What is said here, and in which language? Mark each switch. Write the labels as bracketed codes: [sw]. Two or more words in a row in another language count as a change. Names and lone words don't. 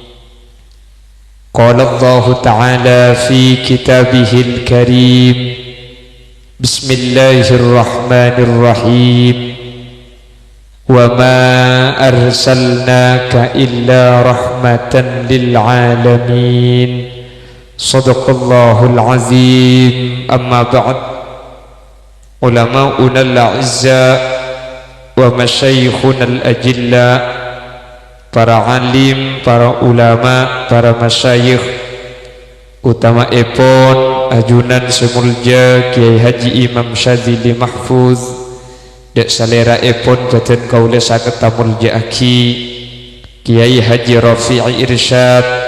[ar] قال الله تعالى في كتابه الكريم بسم الله الرحمن الرحيم وما أرسلناك إلا رحمة للعالمين. صدق الله العظيم. أما بعد. علماؤنا الأعزاء ومشايخنا الأجلاء, [mad] para alim, para ulama, para masyayikh, utama epon ajunan semulja Kiai Haji Imam Syadzili Mahfuz dek salera epon badan kaula saged tamulja aki Kiai Haji Rafi'i Irsyad,